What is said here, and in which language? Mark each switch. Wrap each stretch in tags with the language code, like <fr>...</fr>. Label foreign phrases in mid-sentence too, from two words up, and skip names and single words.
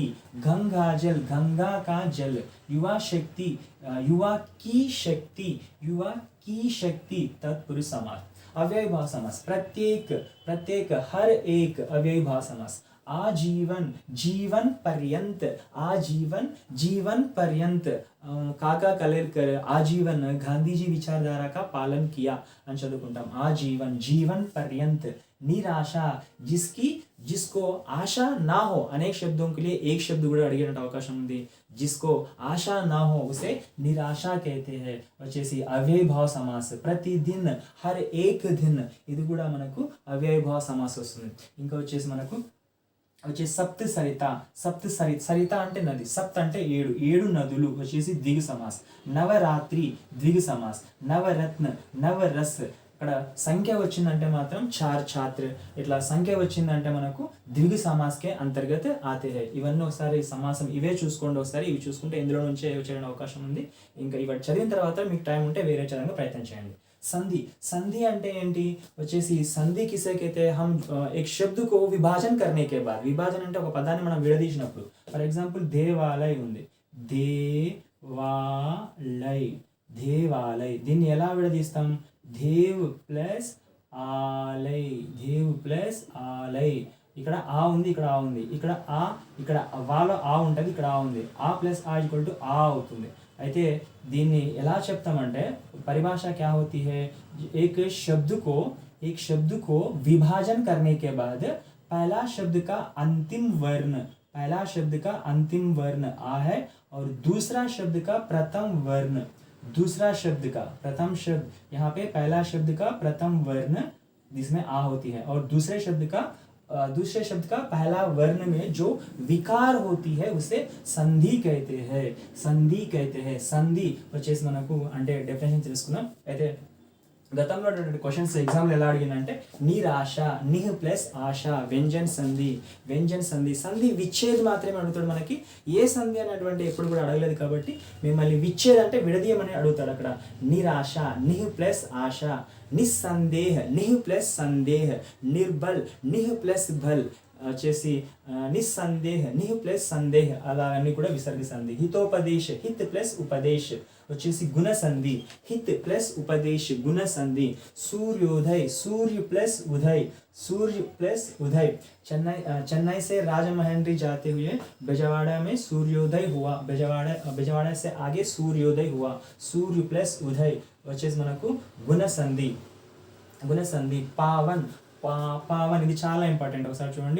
<hi>गंगा जल, गंगा का जल. युवा शक्ति, युवा की शक्ति, युवा की शक्ति, तत्पुरुष समास. अव्ययभाव समास. प्रत्येक हर एक अव्ययभाव समास. आजीवन, जीवन पर्यंत, आजीवन, जीवन पर्यंत. काका कलेरकर आजीवन गांधी जी विचारधारा का पालन किया</hi> <te>అని చదువుకుంటాం.</te> <hi>आजीवन, जीवन पर्यंत. निराशा, जिसको आशा ना हो. अनेक शब्दों के लिए एक शब्द</hi> <te>కూడా అడిగేట అవకాశం ఉంది.</te> <hi>जिसको आशा ना हो उसे निराशा कहते हैं. వచ్చేసి अव्ययभाव समास. प्रतिदिन, हर एक दिन,</hi> <te>ఇది కూడా మనకు</te> <hi>अव्ययभाव समास</hi> <te>వస్తుంది. ఇంకా వచ్చేసి మనకు సప్త సరిత. సరిత అంటే నది, సప్త అంటే ఏడు నదులు వచ్చేసి</te> <hi>द्विगु समास. नवरात्रि द्विगु समास. नवरत्न, नवरस.</hi> <te>ఇక్కడ సంఖ్య వచ్చిందంటే మాత్రం</te> <hi>चार छात्र,</hi> <te>ఇట్లా సంఖ్య వచ్చిందంటే మనకు</te> <hi>द्विगु समास के अंतर्गत आते हैं.</hi> <te>ఇవన్నీ ఒకసారి సమాసం ఇవే చూసుకోండి. ఒకసారి ఇవి చూసుకుంటే ఇందులో నుంచే వచ్చేయడానికి అవకాశం ఉంది. ఇంకా ఇవి చదివిన తర్వాత మీకు టైం ఉంటే వేరే చదవడానికి ప్రయత్నం చేయండి.</te> <hi>संधि. संधि</hi> <te>అంటే ఏంటి? వచ్చేసి</te> <hi>संधि किसे कहते हैं हम एक शब्द को विभाजन करने के बाद.</hi> <te>విభాజన అంటే ఒక పదాన్ని మనం విడదీసినప్పుడు.</te> <en>for example</en> <te>దేవాలయ ఉంది. దేవాలయ్. దీన్ని ఎలా విడదీస్తాం?</te> <hi>देव प्लस आलय, देव प्लस आलय.</hi> <te>ఇక్కడ ఆ ఉంది, ఇక్కడ ఆ ఉంది, ఇక్కడ ఆ, ఇక్కడ వాలో ఆ ఉంటుంది, ఇక్కడ ఆ ఉంది. ఆ ప్లస్ ఆ</te> <en>equal to</en> <te>ఆ అవుతుంది. అయితే దీన్ని ఎలా చెప్తామంటే పరిభాష</te> <hi>क्या होती है? एक शब्द को विभाजन करने के बाद पहला शब्द का अंतिम वर्ण आ है और दूसरा शब्द का प्रथम वर्ण, प्रथम शब्द यहाँ पे पहला शब्द का प्रथम वर्ण जिसमें आ होती है और दूसरे शब्द का पहला वर्ण में जो विकार होती है उसे संधि कहते हैं.</hi> <te>संधि వచ్చేసి మనకు అంటే డెఫినేషన్ తెలుసుకున్నాం. అయితే గతంలో</te> <en>questions exam</en> <te>ఎలా అడిగిందంటే</te> <hi>निराश, निः प्लस आश, व्यंजन संधि, व्यंजन संधि, संधि विच्छेद</hi> <te>మాత్రమే అడుగుతాడు మనకి. ఏ సంధి అనేటువంటి ఎప్పుడు కూడా అడగలేదు కాబట్టి మిమ్మల్ని విచ్ఛేద్ అంటే విడదీయమని అడుగుతాడు అక్కడ.</te> <hi>निराश, निः प्लस आश, निस्संदेह, निः प्लस संदेह, निर्बल, निः प्लस बल वच्चेसि निस्संदेह, निः प्लस संदेह,</hi> <te>అలా అన్ని కూడా విసర్గ సంధి.</te> <hi>हितोपदेश, हित प्लस उपदेश</hi> <te>వచ్చేసి గుణ సంధి,</te> <hi>हित प्लस उपदेश</hi> <te>గుణ సంధి.</te> <hi>सूर्योदय, सूर्य प्लस उदय, सूर्य प्लस उदय. चेन्नई से राजमहेंद्री जाते हुए बेजवाड़ा में सूर्योदय हुआ. बेजवाड़ा से आगे सूर्योदय हुआ. सूर्य प्लस उदय</hi> <te>వచ్చేసి మనకు గుణ సంధి, గుణ సంధి. పావన్, పావన్ ఇది చాలా ఇంపార్టెంట్, ఒకసారి చూడండి.</te>